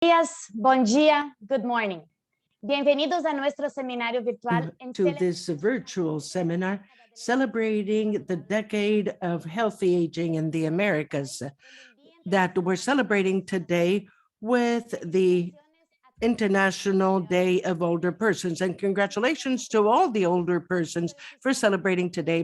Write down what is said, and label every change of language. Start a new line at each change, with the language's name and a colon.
Spanish: Días,
Portuguese: bom dia,
English: good morning.
Spanish: Bienvenidos a nuestro seminario virtual
English: to this virtual seminar celebrating the decade of healthy aging in the Americas that we're celebrating today with the International Day of Older Persons. And congratulations to all the older persons for celebrating today.